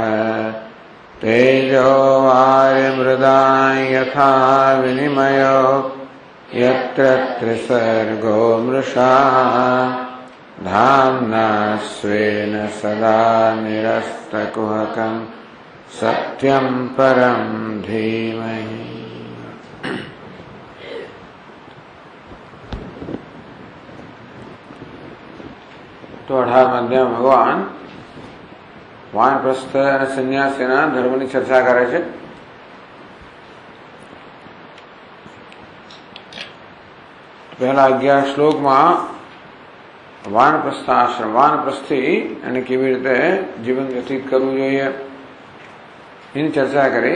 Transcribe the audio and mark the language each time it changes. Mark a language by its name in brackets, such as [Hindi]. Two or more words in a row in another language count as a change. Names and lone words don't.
[Sanskrit] तेजो वारिमृदां यथा विनिमयो यत्र त्रिसर्गो मृषा धाम्ना स्वेन सदा निरस्तकुहकं सत्यं परं धीमहि। [Hindi] तो 18 अध्याय में भगवान [Gujarati] વાનપ્રસ્થ અને સંન્યાસીના ધર્મની ચર્ચા કરે છે. પહેલા 11 શ્લોકમાં વાનપ્રસ્થાશ્રમ, વાનપ્રસ્થી અને કેવી રીતે જીવન વ્યતીત કરવું જોઈએ એની ચર્ચા કરી.